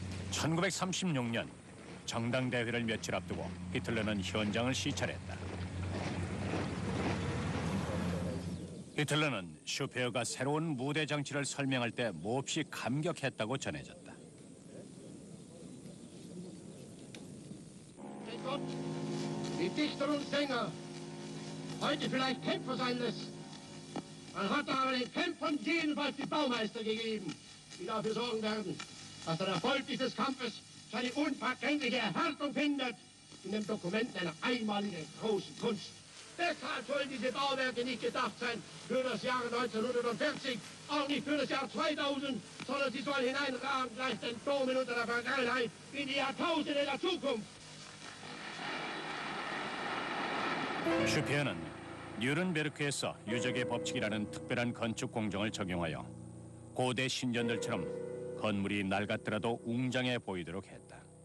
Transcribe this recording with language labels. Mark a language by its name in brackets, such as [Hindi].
[Korean] (1936년) 정당대회를 며칠 앞두고 히틀러는 현장을 시찰했다. 히틀러는 슈페어가 새로운 무대 장치를 설명할 때 몹시 감격했다고 전해졌다. [German] Die Dichter und Sänger heute vielleicht Kämpfer sein lässt. Man hat aber den Kämpfern jedenfalls die Baumeister gegeben, die dafür sorgen werden, dass der Erfolg dieses Kampfes seine unvergängliche Erhärtung findet in dem Dokument einer einmaligen großen Kunst. Deshalb sollen diese Bauwerke nicht gedacht sein für das Jahr 1940, auch nicht für das Jahr 2000, sondern sie sollen hineinragen gleich den Domen unter der Vergangenheit in die Jahrtausende der Zukunft. [Korean] 슈페어는 뉴른베르크에서 유적의 법칙이라는 특별한 건축 공정을 적용하여 고대 신전들처럼 건물이 낡았더라도 웅장해 보이도록 했다.